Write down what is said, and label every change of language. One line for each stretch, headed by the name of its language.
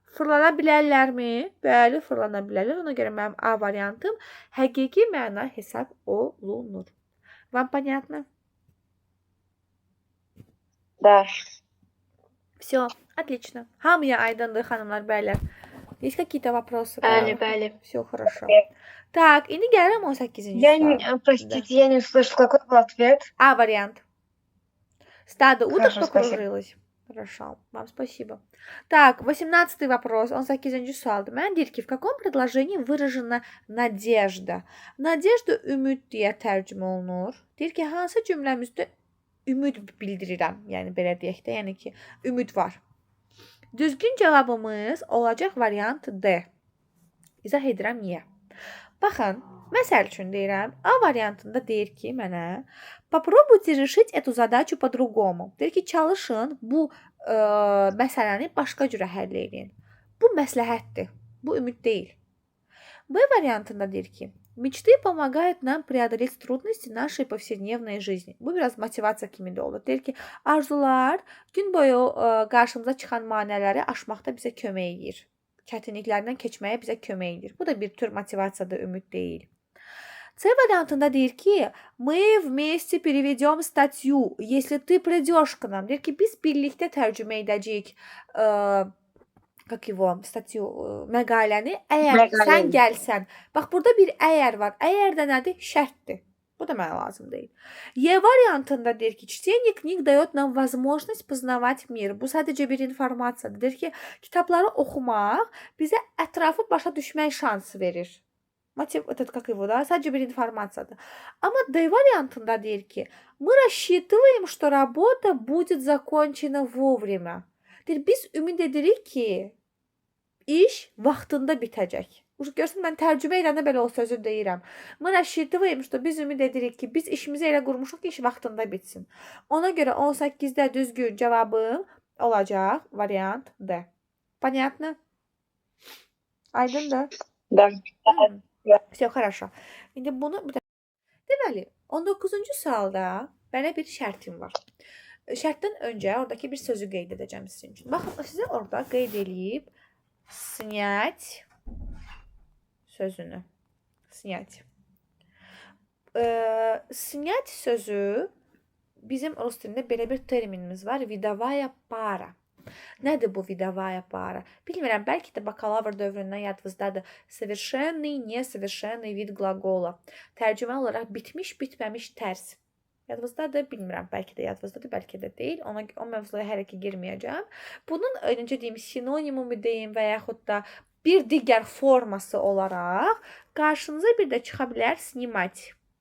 Azerbaijani: Fırlana bilərlərmi? Bəli, fırlana bilərlər. Ona görə mənim A variantım həqiqi məna hesab olunur.
Russian: Вам понятно? Да. Все, отлично.
Azerbaijani: Hamıya aydındır, xanımlar, bəylər.
Russian: Есть какие-то вопросы?
Azerbaijani: Bəli.
Russian: Все хорошо.
Azerbaijani: Так, indi gəlirəm 18-ci
Russian: Простите, я не услышала, какой был ответ. А вариант. Стадо уток Хорошо, покружилось. Хорошо, вам спасибо. Так, 18-й вопрос,
Azerbaijani: 18-ci sualdır. Mən deyir ki,
Russian: в каком предложении выражена надежда?
Azerbaijani: Надежда ümid deyə tərcümə olunur. Deyir ki, hansı cümləmizdə ümid bildirirəm, yəni belə deyək də, yəni ki, ümid var. Düzgün cavabımız olacaq variant D. İzah edirəm niyə. Baxın, məsəl üçün deyirəm, A variantında deyir ki, mənə
Russian: попробуйте решить эту задачу по-другому.
Azerbaijani: Deyir ki, çalışın bu məsələni başqa cürə həll edin. Bu məsləhətdir. Bu ümid deyil. B variantında deyir ki,
Russian: мечты помогают нам преодолеть трудности нашей повседневной жизни.
Azerbaijani: Bu biraz motivasiya kimi də olur. Deyir ki, arzular gün boyu qarşımıza çıxan maneələri aşmaqda bizə kömək edir. Çətinliklərdən keçməyə bizə kömək edir. Bu da bir tür motivasiyadır, ümid deyil. C variantında deyir ki,
Russian: мы вместе переведем статью, если ты придешь к нам.
Azerbaijani: Deyir ki, biz birlikdə tərcümə edəcəyik məqaləni, əgər sən gəlsən. Bax, burada bir əgər var. Əgər də nədir? Şərtdir. Bu da mənə lazım deyil. E variantında deyir ki,
Russian: чтение книг дает нам возможность познавать мир.
Azerbaijani: Bu sadəcə bir informasiyadır. Deyir ki, kitabları oxumaq bizə ətrafı başa düşmək şansı verir.
Russian: Мотив этот как его, да,
Azerbaijani: sadece bir
Russian: информацияdır.
Azerbaijani: Ama D variantında deyir ki,
Russian: мы рассчитываем, что работа будет закончена вовремя.
Azerbaijani: Deyir, biz ümid edirik ki, iş vaxtında bitəcək. Görsən, mən tərcümə edəndə belə o sözü deyirəm.
Russian: Мы рассчитываем, что
Azerbaijani: biz ümid edirik ki, biz işimizi elə qurmuşuq ki, iş vaxtında bitsin. Ona görə 18-də düzgün cavabım olacaq variant D.
Russian: Понятно? Aydındır? Да. Все, хорошо.
Azerbaijani: İndi bunu bir də deməli, 19-cu sualda mənə bir şərtim var. Şərtdən öncə oradakı bir sözü qeyd edəcəm sizin üçün. Baxın, sizə orada qeyd eləyib снять sözünü.
Russian: Снять.
Azerbaijani: Снять sözü bizim rus dilində belə bir terminimiz var. Vidovaya para. Nədir bu vidovaya para? Bilmirəm, bəlkə də bakalavr dövründən yadınızdadır.
Russian: Совершенный, несовершенный вид глагола.
Azerbaijani: Tərcümə olaraq bitmiş, bitməmiş tərs. Yadınızdadır, bilmirəm, bəlkə də yadınızdadır, bəlkə də deyil. O mövzuya hələ ki girməyəcəm. Bunun necə deyim, sinonimu mu deyim və yaxud da bir digər forması olaraq qarşınıza bir də çıxa bilər sнимать.